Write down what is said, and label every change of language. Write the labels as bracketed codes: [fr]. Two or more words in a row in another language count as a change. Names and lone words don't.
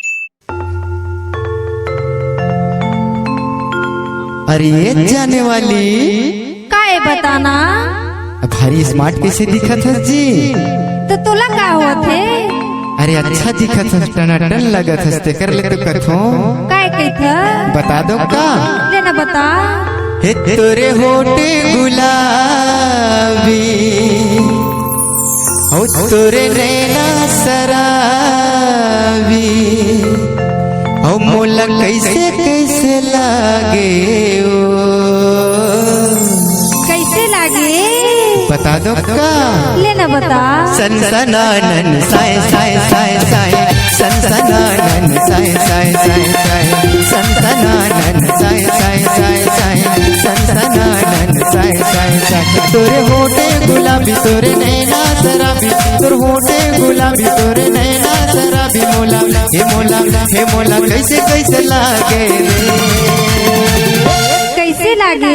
[hne] अरे जाने वाली काहे बताना? भारी स्मार्ट कैसे दिखत है जी? तो तोला का हुआ थे? अरे अच्छा दिखत है, टनाटन लगत है, ते कर ले तो कथो काहे कहता? बता दो का लेना बता। हे तोरे होठे गुलाबी ओ तोरे नैना सराबी ओ मोला कैसे कैसे लागे ओ कैसे लागे? बता दो का लेना बता। सनसनानन साय साय साय साय सनसनानन साय साय साय साय सनसनानन साय साय साय साय सनसनानन साय साय साय तोरे होठे गुलाबी तोरे नैना शराबी तोरे होठे गुलाबी तोरे नैना शराबी मोला हे मोला कैसे कैसे लागे रे कैसे लागे?